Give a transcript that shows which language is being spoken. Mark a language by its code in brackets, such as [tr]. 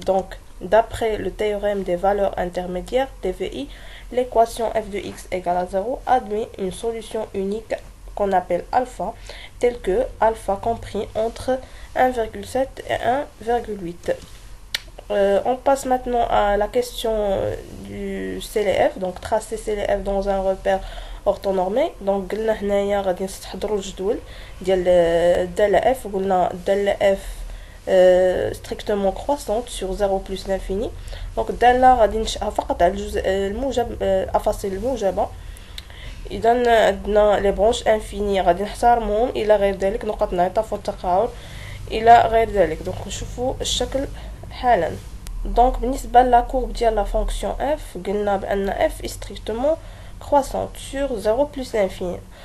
[fr] Donc d'après le théorème des valeurs intermédiaires TVI, l'équation f de x égale à 0 admet une solution unique qu'on appelle alpha, telle que alpha compris entre 1,7 et 1,8. On passe maintenant à la question du CLF. donc tracer CLF dans un repère orthonormé. [ar] donc قلنا هنايا غادي نستحضروا الجدول ديال الدالة f. قلنا الدالة [fr] f strictement croissante sur 0 plus l'infini. [ar] donc الدالة غادي ننشئها فقط على الجزء الموجب، الأفاصيل الموجبة. إذا عندنا لي برونش انفيني غادي نحترمهم إلى غير ذلك نقط انعطاف والتقاعد إلى غير ذلك. دونك نشوفوا الشكل حالا. دونك بالنسبه لا كورب ديال لا فونكسيون اف قلنا بان اف [fr] strictement croissante sur 0 plus l'infini.